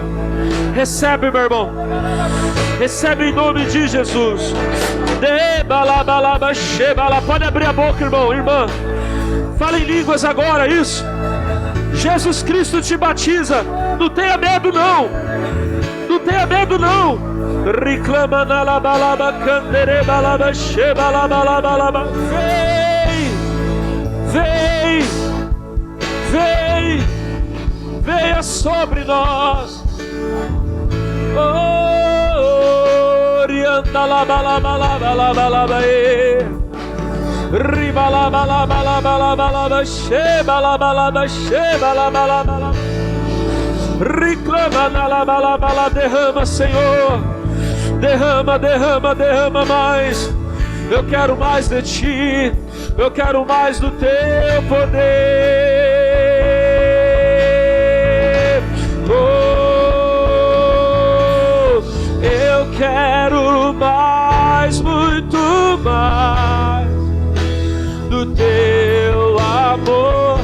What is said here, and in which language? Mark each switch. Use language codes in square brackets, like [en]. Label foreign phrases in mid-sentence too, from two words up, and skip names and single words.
[pt] Recebe, meu irmão. Recebe em nome de Jesus. Pode abrir a boca, irmão, irmã. Fala em línguas agora, isso. Jesus Cristo te batiza. Não tenha medo, não. Não tenha medo, não. Reclama na labalaba, candere balaba, shebalabalaba. Vem. Venha sobre nós. Orienta la balaba, riba la balaba, sheba la balaba. Reclama na la balaba, derrama, Senhor. Derrama mais. Eu quero mais de ti. Eu quero mais do teu poder. Eu quero mais, muito mais do teu amor.